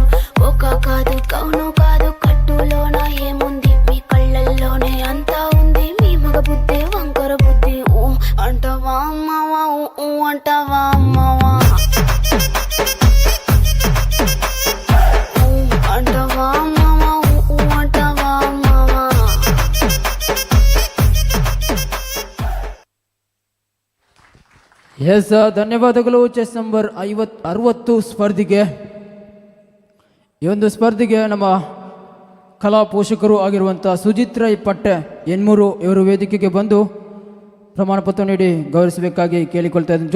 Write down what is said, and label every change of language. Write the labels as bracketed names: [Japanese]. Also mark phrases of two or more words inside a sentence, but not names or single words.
[Telugu] కోకా కాదు కౌను కాదు కట్టులోన ఏముంది మీ కళ్ళల్లోనే అంతా ఉంది మీ మగ బుద్ధి వంకర బుద్ధి ఊ అంటవా అమ్మవా ఊ అంటవా అమ్మవా ఊ అంటవా అమ్మవా ఊ అంటవా అమ్మవా. [Kannada] ಎಸ್ ಧನ್ಯವಾದಗಳು. ಚೆಸ್ ನಂಬರ್ 60 ಸ್ಪರ್ಧೆಗೆ ಈ ಒಂದು ಸ್ಪರ್ಧೆಗೆ ನಮ್ಮ ಕಲಾ ಪೋಷಕರು ಆಗಿರುವಂಥ ಸುಜಿತ್ ರೈ ಪಟ್ಟೆ ಎನ್ಮೂರು ಇವರು ವೇದಿಕೆಗೆ ಬಂದು ಪ್ರಮಾಣ ಪತ್ರ ನೀಡಿ ಗೌರವಿಸಬೇಕಾಗಿ ಕೇಳಿಕೊಳ್ತಾ ಇದ್ದೀನಿ.